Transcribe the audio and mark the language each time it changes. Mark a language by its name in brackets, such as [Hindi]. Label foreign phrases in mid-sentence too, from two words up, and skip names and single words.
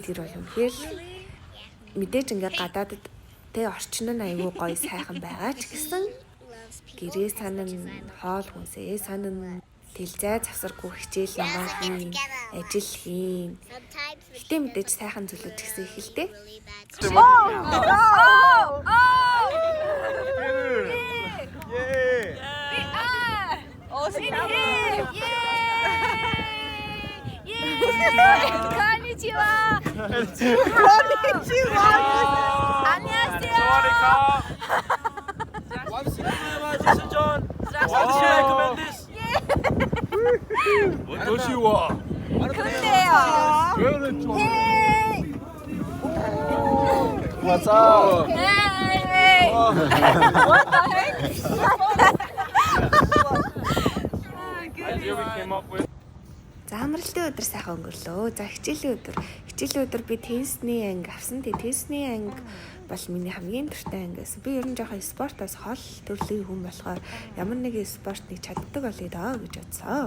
[Mongolian] Тэр бол үнэхээр мэдээж ингээ гадаадд тэ орчин нь аягүй гоё сайхан байгаа ч гэсэн гэрээ санан хоол хүнсээ санан тэлзай завсаргүй хичээл намаа хийн, ажил хийн. Гэтэ мэдээж сайхан зүйлүүд гэсэн их л дээ. [Japanese] Konnichiwa. [Korean] 안녕하세요. 근데요. [English] What's up? Hey. What the heck? [Mongolian] За амралтын өдөр сайхан өнгөрлөө. За хичээлийн өдөр би теннисний анги авсан. Тэгээ теннисний анги бол миний хамгийн дуртай анги байсан. Би ер нь жоохон спортоос хол төрлийн хүн болохоор ямар нэгэн спортыг чаддаг болъё доо гэж бодсон.